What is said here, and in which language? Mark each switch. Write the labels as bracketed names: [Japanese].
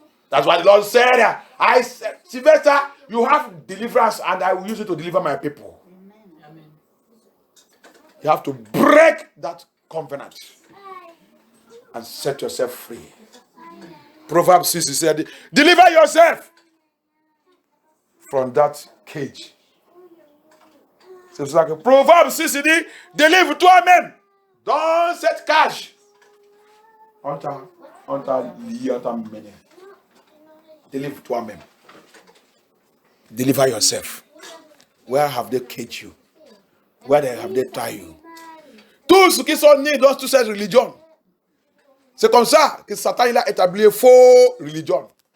[English] That's why the Lord said, I said, Sylvester, you have deliverance and I will use it to deliver my people. Amen. You have to break that covenant and set yourself free. Proverbs 6 said, deliver yourself from that cage. [French] C'est pour ça que Proverbs 6 dit, délivre toi-même dans cette cage. On t'a lié, on t'a mené. Deliver toi-même. [English] Deliver yourself. Where have they caged you? Where have they tied you? [French] Tous ceux qui sont nés dans toute cette religion, c'est comme ça que Satan il a établi une fausse religion.